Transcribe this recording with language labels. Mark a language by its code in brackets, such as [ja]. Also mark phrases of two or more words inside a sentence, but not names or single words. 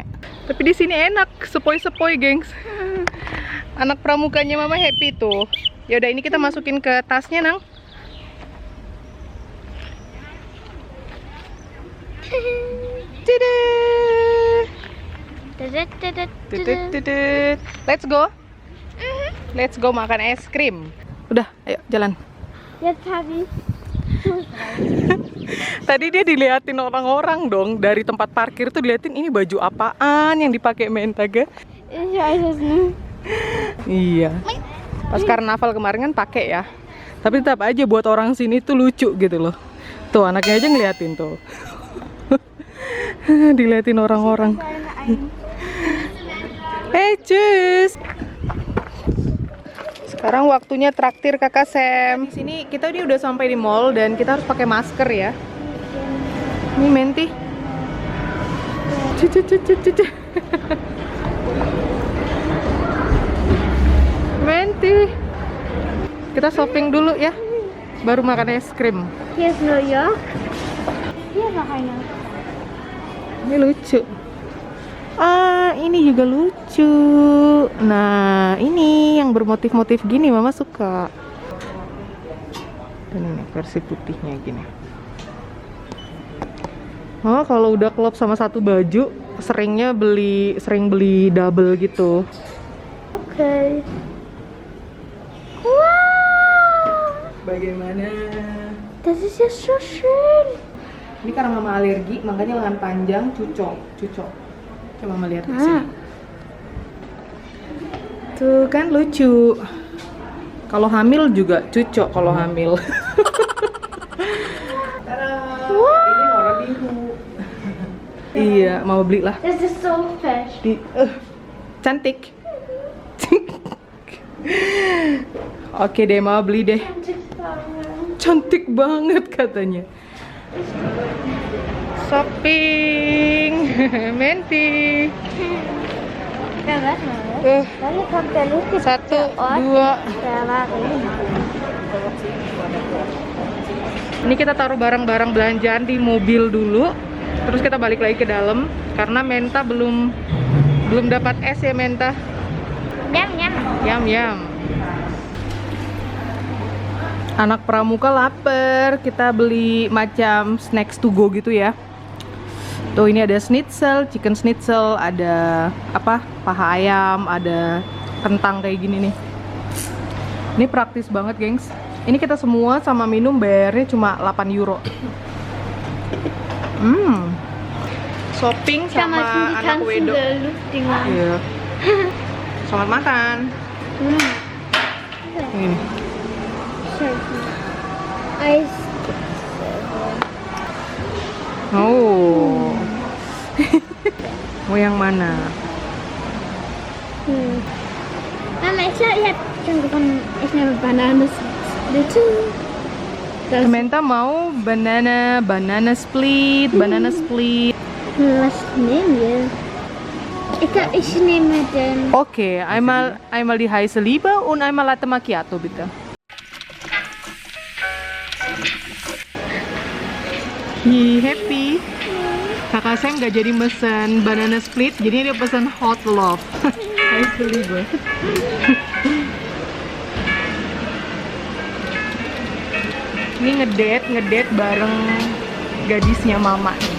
[id] Tapi di sini enak, sepoi-sepoi, gengs. Anak pramukanya mama happy tuh. Ya udah, ini kita masukin ke tasnya, Nang. Dadah. Tutut. [en] Let's go. Let's go [id] makan es krim. Udah, ayo jalan. [de] Jetzt habe ich. [id] Tadi dia diliatin orang-orang dong dari tempat parkir tuh, diliatin ini baju apaan yang dipakai Menta ga? [de] Ich weiß es nicht. [id] Iya. Pas karnaval kemarin kan pakai ya. Tapi tetap aja buat orang sini tuh lucu gitu loh. Tuh anaknya aja ngeliatin tuh. Diliatin orang-orang. Hey, cus. Sekarang waktunya traktir Kakak Sam. Di sini kita udah sampai di mall dan kita harus pakai masker ya. Ini Menti. Menti. Kita shopping dulu ya. Baru makan es krim. [de] Hier ist New York. Hier ist noch einer. [id] Ini lucu. Ah, ini juga lucu. Nah, ini yang bermotif-motif gini Mama suka. Dan ini versi putihnya gini. Oh, kalau udah klop sama satu baju, sering beli double gitu. [en] Okay. Wow. [id] Bagaimana? [de] Das ist ja so schön. [id] Ini karena Mama alergi, makanya lengan panjang cucok. Coba Mama lihat di sini. Tuh kan lucu. Kalau hamil juga cucok kalau hamil. Wow. Ini warna biru. Iya, mau beli lah. [de] Das ist so fresh. [id] Cantik. Oke deh, mau beli deh. Cantik banget katanya. Shopping, Menti. [de] Ja, warte mal. Wann kommt der lustige 1, Ort 2. der Ware? [id] Ini kita taruh barang-barang belanjaan di mobil dulu. Terus kita balik lagi ke dalam karena Menta belum dapat es ya Menta. Nyam, nyam. Yam. Anak pramuka lapar, kita beli macam [en] snacks to go [id] gitu ya. Tuh ini ada schnitzel, [en] chicken schnitzel, [id] ada apa? Paha ayam, ada kentang kayak gini nih. Ini praktis banget, gengs. Ini kita semua sama minum bayarnya cuma 8 euro. Shopping sama anak wedo. Iya. Selamat makan. Ini. [de] Eis. Oh. [id] Mau yang mana? [de] Mama, ich glaube, ich habe schon gefunden. Ich nehme Bananen. Bitte. [id] Menta mau [en] banana split. [de] Was nehmen wir? Ich glaube, ich nehme den. Okay, einmal die heiße Liebe und einmal Latte Macchiato bitte. [id] Happy. Kakak Sam nggak jadi mesen [en] banana split, [id] jadi dia pesen [en] hot love. [de] Heiße Liebe. [id] Ini ngedate bareng gadisnya Mama.